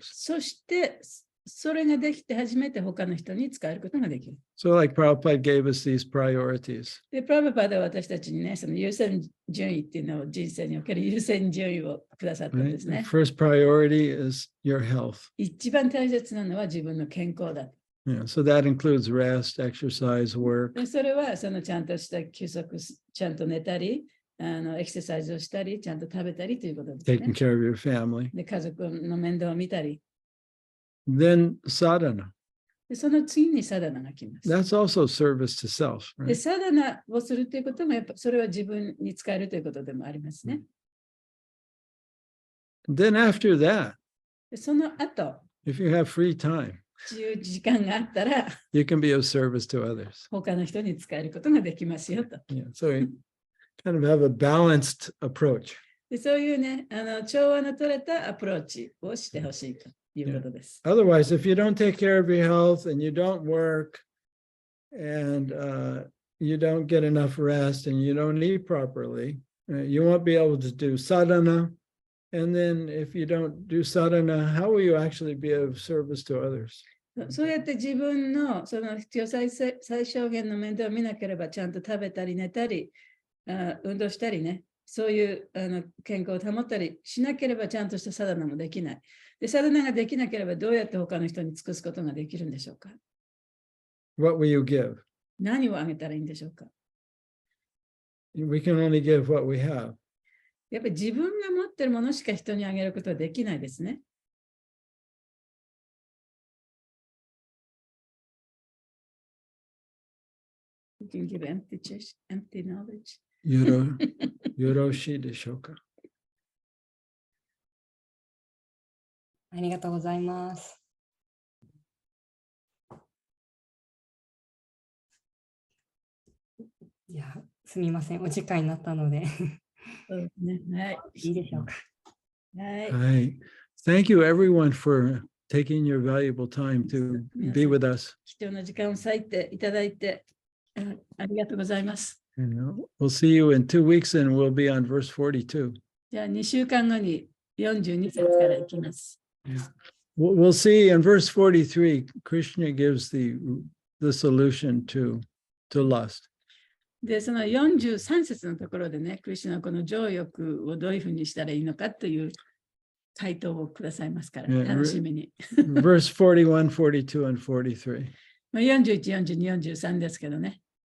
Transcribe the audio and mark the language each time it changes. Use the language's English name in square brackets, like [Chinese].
[Japanese] そして、それができて初めて他の人に使えることができる。 [English] So like Prabhupada gave us these priorities. [Japanese] で、プラブパーでは私たちにね、その優先順位っていうのを人生における優先順位をくださったん [English] Right? [Japanese] です [English] The [Japanese] ね。 [English] first priority is your health. [Japanese] 一番大切なのは自分の健康だ。 [English] Yeah, so that includes rest, exercise, work. [Japanese] でそれはそのちゃんとした休息、ちゃんと寝たり、エクササイズをしたり、ちゃんと食べたりということです [English] taking [Japanese] ね。 [English] care of your family. [Japanese] で、家族の面倒を見たり。 [English] Then sadhana. [Japanese] で、その次にサダナが来ます。 [English] That's also service to self, [Japanese] で、 [English] right? [Japanese] サダナをするということも、やっぱそれは自分に使えるということでもありますね。 [English] Then after that, [Japanese] で、その後、 [English] if you have free time, [Japanese] 自由時間があったら、 [English] you can be of service to others. [Japanese] 他の人に使えることができますよと。 [English] Yeah, so you kind of have a balanced approach. [Japanese] で、そういうね、調和の取れたアプローチをしてほしいということです。 [English] Otherwise, if you don't take care of your health and you don't work and you don't get enough rest and you don't eat properly, you won't be able to do sadhana. And then if you don't do sadhana, how will you actually be of service to others? [Japanese] そうやって自分のその必要最小限の面倒を見なければ、ちゃんと食べたり寝たり、運動したりね、そういう健康を保ったりしなければ、ちゃんとしたサダナもできない。で、サダナができなければ、どうやって他の人に尽くすことができるんでしょうか。 [English] What will you give? [Japanese] 何をあげたらいいんでしょうか。 [English] We can only give what we have. [Japanese] やっぱり自分が持っているものしか人にあげることはできないですね。 [English] You can give empty knowledge. [Japanese] よろしいでしょうか? ありがとうございます。いや、すみません。お時間になったのでそうですね。はい。いいでしょうか。はい。 [English] Hi. Thank you everyone for taking your valuable time to be with us. [Japanese] 貴重な時間を割いていただいて、ありがとうございます。 [English] We'll see you in 2 weeks and we'll be on verse 42. [Japanese] じゃあ2週間後に42節からいきます。 [English] We'll see in verse 43, Krishna gives the solution to lust. [Japanese] で、その43節のところでね、クリシュナはこの情欲をどういうふうにしたらいいのかという回答をくださいますから、楽しみに。 [English] Verse 41, 42, and 43. [Japanese] 41、42、43ですけどね。